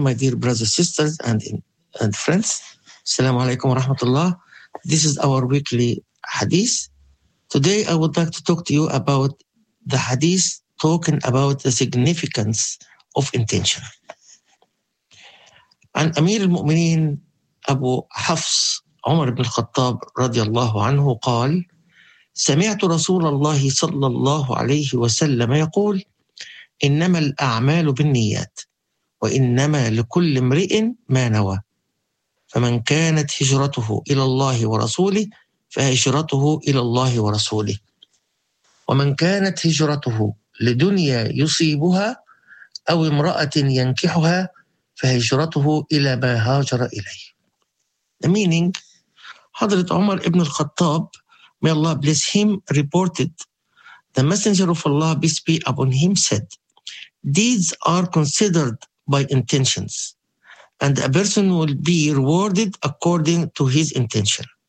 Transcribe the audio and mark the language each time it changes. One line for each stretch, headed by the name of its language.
English: My dear brothers, sisters and friends,
Arabic: السلام عليكم ورحمة الله.
English: This is our weekly hadith. Today I would like to talk to you about the hadith talking about the significance of intention.
Arabic: عن أمير المؤمنين أبو حفص عمر بن الخطاب رضي الله عنه قال سمعت رسول الله صلى الله عليه وسلم يقول إنما الأعمال بالنيات وإنما لكل امرئ ما نوى فمن كانت هجرته إلى الله ورسوله فهجرته إلى الله ورسوله ومن كانت هجرته لدنيا يصيبها أو امرأة ينكحها فهجرته إلى ما هاجر إليه.
English: The meaning, حضرت عمر بن الخطاب, may Allah bless him, reported, the messenger of Allah, peace be upon him, said, deeds are considered by intentions, and a person will be rewarded according to his intention.